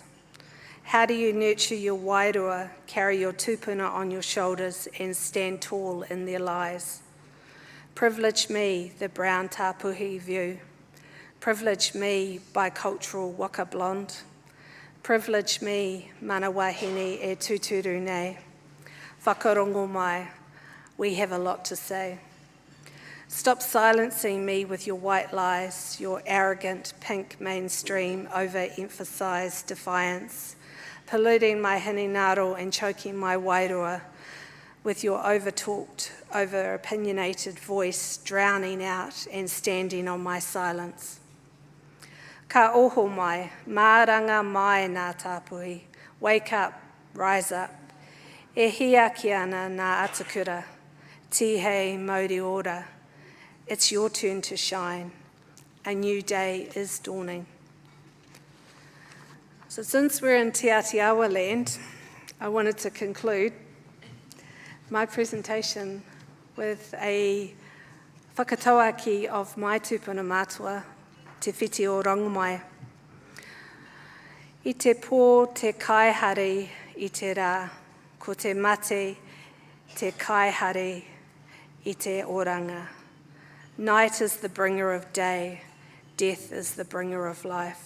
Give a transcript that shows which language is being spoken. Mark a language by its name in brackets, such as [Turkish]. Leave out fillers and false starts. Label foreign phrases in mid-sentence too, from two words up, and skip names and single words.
[English] How do you nurture your wairua, carry your tupuna on your shoulders and stand tall in their lies? Privilege me, the brown tapuhi view. Privilege me, bicultural waka blonde. Privilege me, [Māori] mana wahine e tuturu nei. Whakarongo mai, [English] we have a lot to say. Stop silencing me with your white lies, your arrogant pink mainstream overemphasised defiance, polluting my hininaro and choking my wairua with your over-talked, over-opinionated voice drowning out and standing on my silence. [Māori] Ka oho mai, māranga mai nā tāpuhi, [English] wake up, rise up. [Māori] E hia ki ana nā atakura, tihei mauri ora. [English] It's your turn to shine. A new day is dawning. So since we're in Te Atiawa land, I wanted to conclude my presentation with a whakatauaki of my [Māori] tupuna mātua, [English] te whiti o Rangomai. [Māori] I te pō te kaihare I te rā, ko te mate te kaihare I te oranga. [English] Night is the bringer of day, death is the bringer of life.